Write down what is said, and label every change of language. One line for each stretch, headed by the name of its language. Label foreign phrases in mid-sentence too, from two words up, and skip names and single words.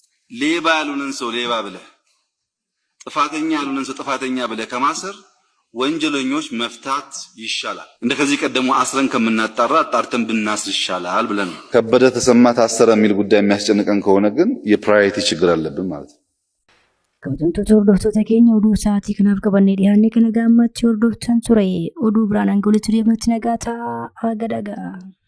Amharic: ሌባ ያሉንን ሰው ሌባ ብለህ ጥፋተኛ ያሉንን ሰው ጥፋተኛ ብለህ ከማሰር ወንጀለኞች መፍታት ይሻላል። እንደ ከዚህ ቀደሙ አስረን ከምናጣራ አጣርተን ብናስር ይሻላል ብለን ከበደ ተሰማ ታሰረ የሚል ጉዳይ የሚያስጨንቀን ከሆነ ግን የፕራዮሪቲ ችግር አለብን ማለት ነው።
Oromo: Kabajamtoota hordoftoota keenya oduu sa'aatii kanaaf qabannee dhiyaanne kana gammachuu hordoftan ture oduu biraan hanga walitti deemnutti nagaa ta'a.